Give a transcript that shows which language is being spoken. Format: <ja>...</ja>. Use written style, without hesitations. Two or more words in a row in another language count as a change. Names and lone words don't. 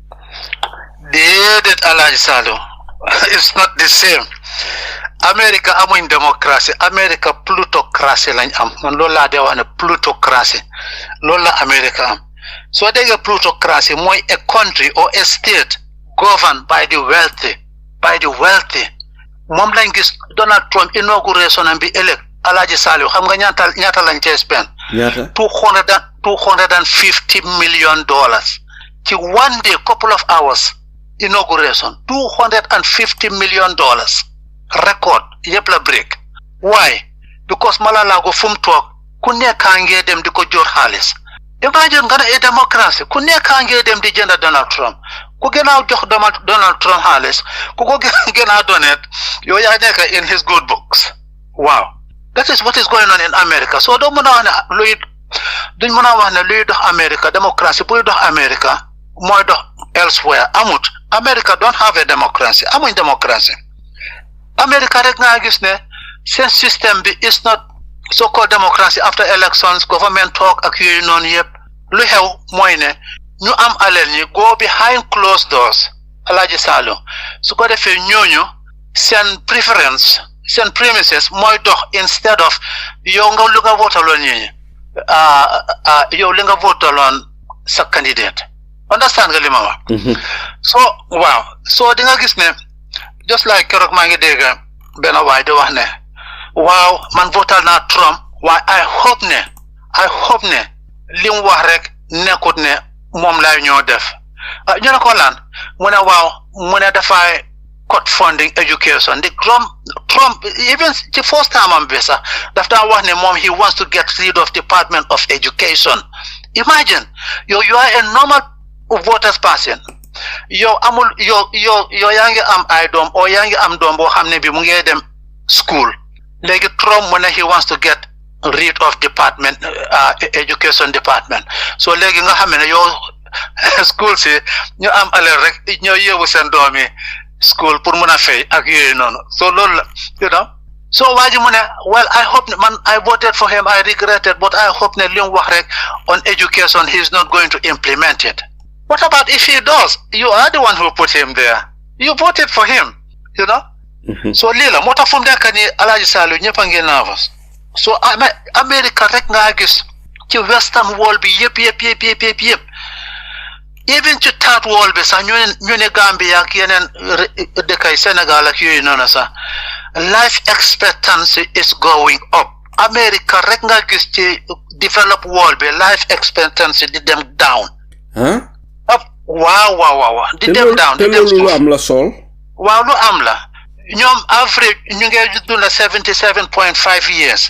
<en>Déedéet Alhaji Sallow it's not the same.</en> <wo>America amuñ démocratie America plutocracy lañ am man loolu laa dee wax ne plutocracy loolu la America am soo déggee plutocracy mooy</wo> <en>a country or a state governed by the wealthy</en> <wo>moom lañ gis Donald Trump inauguration am bi ëllëg Alhaji Sallow xam nga ñaata lañ cee spend $250 million ci</wo> <en>one day couple of hours inauguration $250 million record</en> <wo>yëpp la</wo> <en>break why because</en> <wo>Malalago fu mu toog ku nekkaa ngee dem di ko joor xaalis imagine nga ne a démocratie ku nekkaa ngee dem di jënd Donald Trump ku gënaaw jox Donald Trump xaalis ku ko gënaaw donate yow yaa nekk</wo> <en>in his good books wow that is what is going on in America</en> <wo>so doo mën a wax ne duñ mën a wax ne luy dox America démocratie buy dox America mooy dox elsewhere amut</wo> <en>America don't have a democracy</en> <wo>amuñ démocratie America rek nga gis ne seen système bi</wo> <en>is not so-called democracy after elections government talk</en> <wo>ak yooyu noonu yëpp lu xew mooy ne ñu am alal ñi</wo> <en>go behind closed doors</en> <wo>Alhaji Sallow su ko defee ñooñu seen preference seen premises mooy dox instead of yow nga lu nga votaloon ñi yow li nga votaloon sa candidate understand nga li ma wax so waaw so di nga gis ne</wo> <en>just like</en> <wo>keroog maa ngi dégg benn waay di wax ne waaw man votal naa Trump waaye</wo> <en>I hope</en> <wo>ne li mu wax rek nekkut ne moom lay ñoo def ñu ne ko lan mu ne waaw mu ne dafay</wo> <en>cut funding education</en> <wo>di Trump even ci</wo> <en>first time</en> <wo>am bi sax daf daan wax ne moom</wo> <en>he wants to get rid of Department of Education imagine you are a normal voters person</en> <wo>yow amul yow yaa ngi am ay doom o yaa ngi am doom boo xam ne bi mu ngi dem school léegi Trump mu ne</wo> <en>he wants to get rid of department education department</en> <wo>so léegi nga xam ne yow school si ñu am alal rek ñoo yóbbu seen doom yi school pour mun a fay ak yooyu noonu so loolu la</wo> <en>you know</en> <wo>so waa ji mu ne</wo> <en>well I hope man I voted for him I regretted but I hope</en> <wo>ne li mu wax rek</wo> <en>on education he is not going to implement it. What about if he does? You are the one who put him there. You voted for him, you know?</en> <wo>So lila, moo tax fu mu nekk nii Alhaji Sallow ñëpp a ngi nervous. So America rek nga gis ci</wo> <en>western wall</en> <wo>bi yëpp. Even ci</wo> <en>third wall</en> <wo>bi sax ñu ne Gambia ak yeneen dëkk yi Sénégal ak yooyu noonu sax</wo> <en>life expectancy is going up.</en> <wo>America rek nga gis ci</wo> <en>developed wall</en> <wo>bi</wo> <en>life expectancy</en> <wo>di dem down. Wow. Di dem down. Te loolu am la Sol. Waaw lu am la. Ñoom average ñu ngi dunda 77.5 years.</wo>